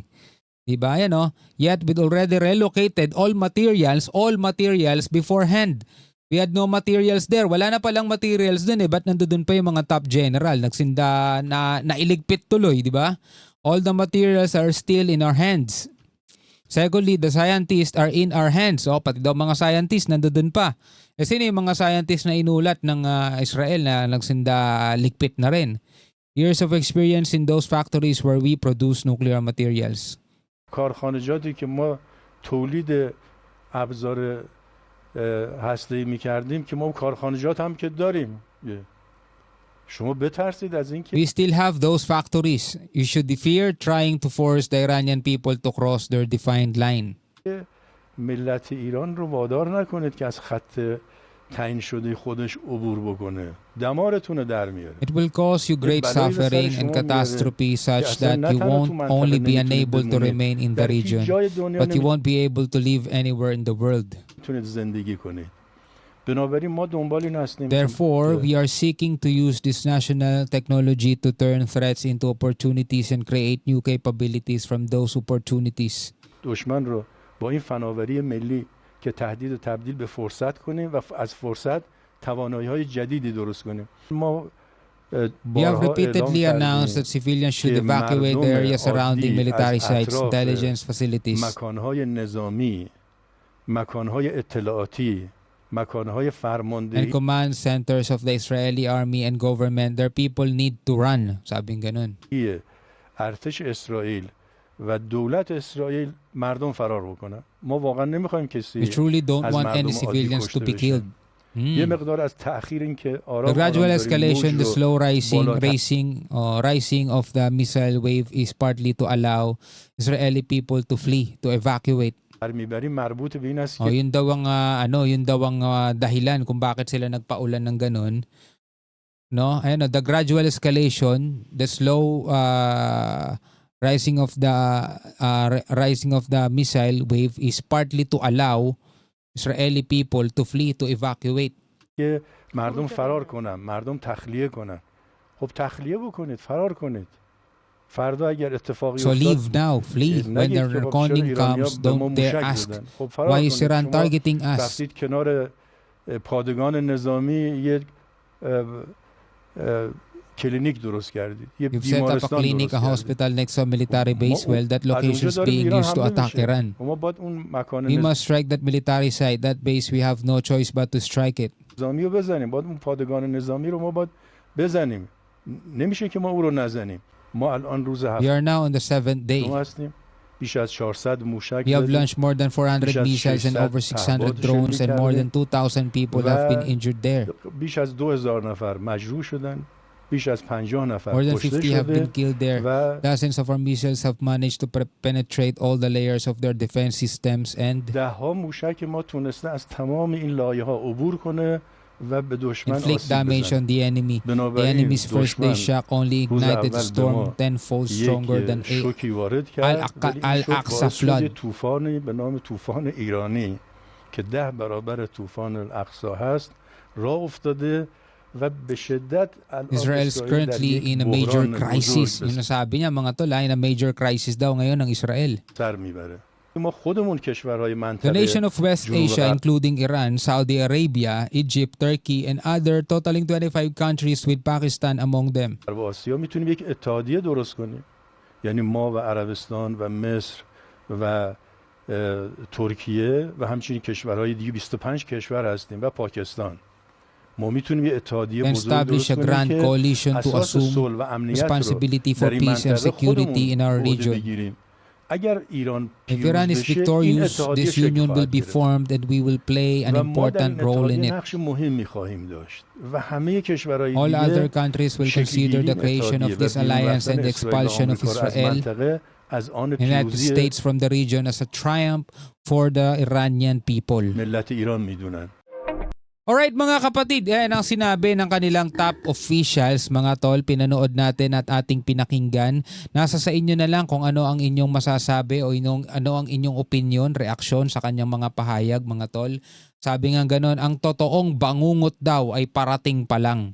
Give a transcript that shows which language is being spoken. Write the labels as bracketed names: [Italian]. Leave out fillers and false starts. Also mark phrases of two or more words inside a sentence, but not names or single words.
[Filipino] Diba? [English] Yan Yet we'd already relocated all materials beforehand. We had no materials there. [Filipino] Wala na palang materials dun eh. Ba't nandoon pa yung mga [English] top general? [Filipino] Nagsinda na nailigpit tuloy, di ba? [English] All the materials are still in our hands. Secondly, the scientists are in our hands. [Filipino] Pati daw mga scientists nandoon pa. Sino yung mga scientists na inulat ng Israel na nagsinda ligpit na rin? [English] Years of experience in those factories where we produce nuclear materials. [Persian] کارخانجاتی که ما تولید ابزار هسته‌ای می‌کردیم که ما کارخانجات هم که داریم. شما بترسید از اینکه [English] We still have those factories. You should fear trying to force the Iranian people to cross their defined line. [Persian] ملت ایران رو وادار نکنید که از خط تعیین شده خودش عبور بکنه. دمارتون رو در میاره. [English] It will cause you great suffering and catastrophe such that you won't only be unable to remain in the region, but you won't be able to live anywhere in the world. [Persian] میتونید زندگی کنید. بنابراین ما دنبال این هستیم. [English] Therefore, we are seeking to use this national technology to turn threats into opportunities and create new capabilities from those opportunities. [Persian] دشمن رو با این فناوری ملی که تهدید و تبدیل به فرصت کنیم و از فرصت توانایی‌های جدیدی درست کنیم. ما [English] We have repeatedly announced that civilians should evacuate the area surrounding military sites, intelligence facilities, [Persian] مکانهای نظامی، مکانهای اطلاعاتی، مکانهای [English] and [Persian] فرماندهی [English] command centers of the Israeli army and government. Their people need to run. [Filipino] Sabing ganun. [Persian] ارتش اسرائیل و دولت اسرائیل مردم فرار بکنن. ما واقعا نمیخوایم کسی [English] We truly don't [Persian] از [English] want [Persian] مردم [English] any [Persian] عادی [English] civilians to [Persian] کشته [English] be [Persian] بشه. [English] killed. [Persian] یه مقدار از تأخیر این که [English] The [Persian] آرام [English] gradual [Persian] داریم [English] escalation, [Persian] موج [English] the [Persian] رو [English] slow [Persian] بالاتر [English] rising of the missile wave is partly to allow Israeli people to flee, to evacuate. [Persian] میبریم مربوط به این است که [Filipino] Yun daw ang dahilan kung bakit sila nagpaulan ng ganun. No? Ayun, [English] the gradual escalation, the slow rising of the missile wave is partly to allow Israeli people to flee, to evacuate. [Persian] که مردم فرار کنن، مردم تخلیه کنن. خب تخلیه بکنید، فرار کنید. فردا اگر اتفاقی [English] So [Persian] افتاد [English] leave now, flee. When [Persian] نگید [English] the [Persian] که خب چرا [English] reckoning [Persian] ایرانی‌ها [English] comes, [Persian] به ما [English] don't dare [Persian] موشک [English] ask, [Persian] زدن. خب فرار [English] why is [Persian] کنید. [English] Iran [Persian] شما [English] targeting us? [Persian] رفتید کنار پادگان نظامی یک کلینیک درست کردید. یه [English] You've set up a [Persian] بیمارستان [English] clinic, [Persian] درست [English] a [Persian] کردید. [English] hospital next to a military base. [Persian] ما [English] Well, that [Persian] از [English] location [Persian] اونجا [English] is [Persian] داره به [English] being [Persian] ایران [English] used to [Persian] حمله [English] attack [Persian] میشه. [English] Iran. [Persian] ما باید اون مکان [English] We must strike that military site, that base. We have no choice but to strike it. [Persian] نظامی رو بزنیم. باید اون پادگان نظامی رو ما باید بزنیم. نمیشه که ما او رو نزنیم. ما الان روز [English] We are now on the 7th day. [Persian] هفتم هستیم. بیش از 400 موشک [English] We have [Persian] زدیم. [English] launched more than 400 missiles and over 600 drones and more than 2,000 people have been injured there. [Persian] بیش از 2000 نفر مجروح شدن. بیش از 50 نفر [English] More than [Persian] کشته [English] 50 have been [Persian] شده [English] killed there. [Persian] و [English] Dozens of our missiles have managed to penetrate all the layers of their defense systems and [Persian] ده ها موشک ما تونسته از تمام این لایه ها عبور کنه و به دشمن [English] inflict [Persian] آسیب [English] damage [Persian] بزنه. [English] on the enemy. The [Persian] بنابراین [English] enemy's first day [Persian] دشمن [English] shock only [Persian] روز [English] ignited the [Persian] اول به [English] storm [Persian] ما [English] tenfold stronger than [Persian] یک شوکی وارد کرد ولی این شوک [English] Al-Aqsa [Persian] باعث شد یه [English] flood. [Persian] طوفانی به نام طوفان ایرانی که 10 برابر طوفان الاقصا هست راه افتاده و به شدت الان [English] Israel is [Persian] اسرائیل در [English] currently [Persian] یک [English] in a major [Persian] بحران [English] crisis. [Persian] بزرگ [Filipino] Yun nasabi niya mga tol, [English] in a major crisis [Filipino] daw ngayon ng Israel. [Persian] سر میبره. ما خودمون کشورهای [English] The [Persian] منطقه [English] nation of West [Persian] جنوب [English] Asia, [Persian] غرب [English] including Iran, Saudi Arabia, Egypt, Turkey, and other totaling 25 countries with Pakistan among them. [Persian] غرب آسیا میتونیم یک اتحادیه درست کنیم. یعنی ما و عربستان و مصر و ترکیه و همچنین کشورهای دیگه 25 کشور هستیم و پاکستان. ما میتونیم یه اتحادیه [English] And [Persian] بزرگ [English] establish [Persian] درست [English] a [Persian] کنیم [English] grand [Persian] که [English] coalition to [Persian] اساس [English] assume [Persian] صلح و امنیت رو [English] responsibility for [Persian] در این [English] peace and [Persian] منطقه [English] security in our [Persian] خودمون عهده [English] region. [Persian] بگیریم. اگر ایران [English] If Iran is [Persian] پیروز بشه این [English] victorious, [Persian] اتحادیه [English] this [Persian] شکل [English] union will [Persian] خواهد [English] be [Persian] گرفت. [English] formed and we will play an [Persian] و ما در [English] important [Persian] این [English] role in [Persian] اتحادیه [English] it. [Persian] نقش مهمی خواهیم داشت و همه کشورهای [English] All other [Persian] دیگه [English] countries will consider [Persian] شکل‌گیری [English] the [Persian] این [English] creation [Persian] اتحادیه [English] of [Persian] و [English] this [Persian] بیرون [English] alliance [Persian] رفتن [English] and the [Persian] اسرائیل و [English] expulsion of [Persian] آمریکا رو از [English] Israel, [Persian] منطقه از آن [English] United [Persian] پیروزی [English] States from the region as a triumph for the Iranian people. [Persian] ملت ایران میدونن. [Filipino] Alright mga kapatid, yan ang sinabi ng kanilang [English] top officials, [Filipino] mga tol, pinanood natin at ating pinakinggan. Nasa sa inyo na lang kung ano ang inyong masasabi o ano ang inyong opinion, reaksyon sa kanyang mga pahayag, mga tol. Sabi nga ganon, ang totoong bangungot daw ay parating pa lang.